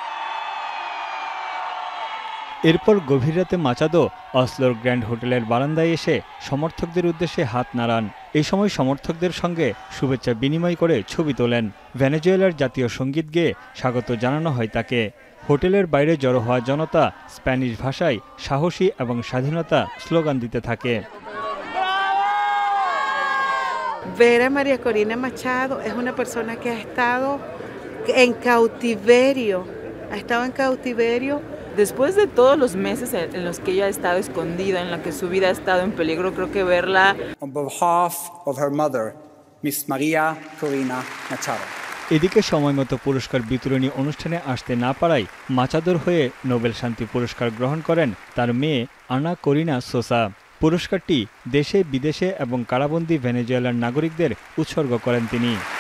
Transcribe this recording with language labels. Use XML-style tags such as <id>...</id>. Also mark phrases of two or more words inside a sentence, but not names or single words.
<bn>এরপর গভীর রাতে মাচাদো অসলোর গ্র্যান্ড হোটেলের বারান্দায় এসে সমর্থকদের উদ্দেশ্যে হাত নাড়ান। এই সময় সমর্থকদের সঙ্গে শুভেচ্ছা বিনিময় করে ছবি তোলেন। ভেনেজুয়েলার জাতীয় সঙ্গীত গেয়ে স্বাগত জানানো হয় তাকে। হোটেলের বাইরে জড়ো হওয়া জনতা স্প্যানিশ ভাষায় সাহসী এবং স্বাধীনতা স্লোগান দিতে থাকে।</bn> <es>Ver a María Corina Machado es una persona que ha estado en cautiverio. Después de todos los meses en los que ella ha estado escondida, en la que su vida ha estado en peligro, creo que verla.</es> <en>On behalf of her mother, Miss María Corina Machado.</en> <bn>এদিকে সময়মতো পুরস্কার বিতরণী অনুষ্ঠানে আসতে না পারায় মাচাদোর হয়ে নোবেল শান্তি পুরস্কার গ্রহণ করেন তার মেয়ে আনা করিনা সোসা। পুরস্কারটি দেশে বিদেশে এবং কারাবন্দী ভেনেজুয়েলার নাগরিকদের উৎসর্গ করেন তিনি।</bn>